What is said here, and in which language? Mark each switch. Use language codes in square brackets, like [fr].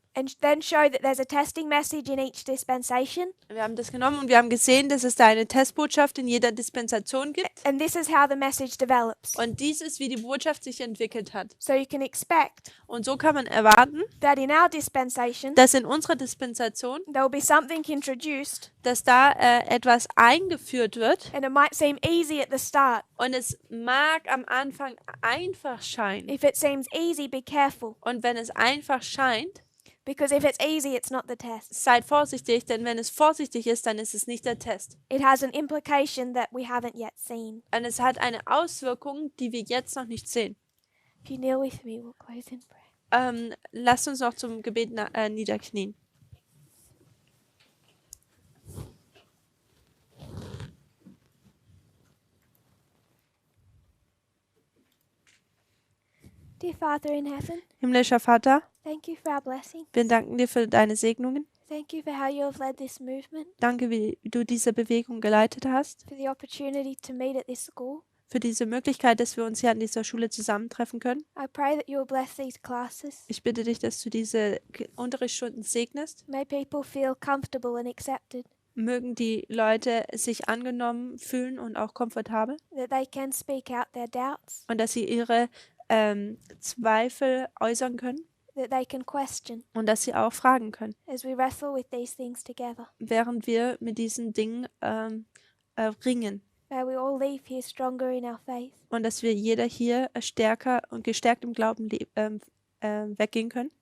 [en] and then show that there's a testing message in each dispensation. [de] Wir haben das genommen und wir haben gesehen, dass es da eine Testbotschaft in jeder Dispensation gibt. [en] And this is how the message develops. [de] Und dies ist, wie die Botschaft sich entwickelt hat. [en] So you can expect [de] Und so kann man erwarten, [en] that in our dispensation, [de] dass in unserer Dispensation, [en] there will be something introduced, [de] dass da etwas eingeführt wird. [en] and it might seem easy at the start. [de] Und es mag am Anfang einfach scheinen. [en] If it seems easy, be careful, [de] Und wenn es einfach scheint, [en] because if it's easy, it's not the test. [de] seid vorsichtig, denn wenn es vorsichtig ist, dann ist es nicht der Test. [en] It has an implication that we haven't yet seen. [de] Und es hat eine Auswirkung, die wir jetzt noch nicht sehen. [en] If you kneel with me, we'll close in prayer. [de] Lasst uns noch zum Gebet niederknien. [en] Dear Father in heaven, [de] Himmlischer Vater, [en] thank you for our blessing. [de] wir danken dir für deine Segnungen. [en] Thank you for how you have led this movement, [de] Danke, wie du diese Bewegung geleitet hast. [en] for the opportunity to meet at this school. [de] Für diese Möglichkeit, dass wir uns hier an dieser Schule zusammentreffen können. [en] I pray that you will bless these classes. [de] Ich bitte dich, dass du diese Unterrichtsstunden segnest. [en] May people feel comfortable and accepted, [de] Mögen die Leute sich angenommen fühlen und auch komfortabel. [en] that they can speak out their doubts, [de] Und dass sie ihre Zweifel äußern können. [en] that they can question [de] Und dass sie auch fragen können. [en] as we wrestle with these things together. [de] Während wir mit diesen Dingen ringen. [en] May we all leave here stronger in our faith. [de] Und dass wir jeder hier stärker und gestärkt im Glauben weggehen können.